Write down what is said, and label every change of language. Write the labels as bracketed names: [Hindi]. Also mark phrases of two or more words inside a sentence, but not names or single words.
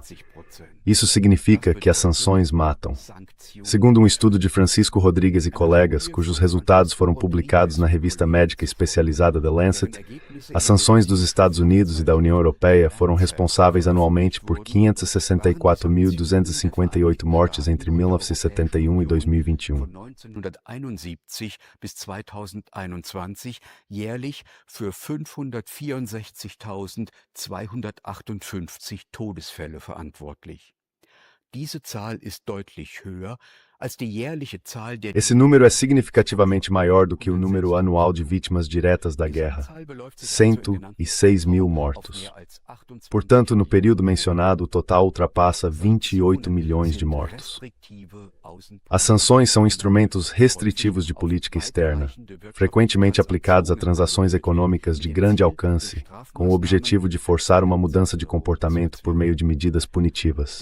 [Portuguese] Isso significa que as sanções matam. Segundo um estudo de Francisco Rodrigues e colegas, cujos resultados foram publicados na revista médica especializada The Lancet, as sanções dos Estados Unidos e da União Europeia foram responsáveis anualmente por 564.258 mortes entre 1971 e 2021. [German] bis 2021 jährlich für 564.258 Todesfälle verantwortlich. Diese Zahl ist deutlich höher als die jährliche Zahl der... [Portuguese] Esse número é significativamente maior do que o número anual de vítimas diretas da guerra, 106 mil mortos. Portanto, no período mencionado, o total ultrapassa 28 milhões de mortos. As sanções são instrumentos restritivos de política externa, frequentemente aplicados a transações econômicas de grande alcance, com o objetivo de forçar uma mudança de comportamento por meio de medidas punitivas.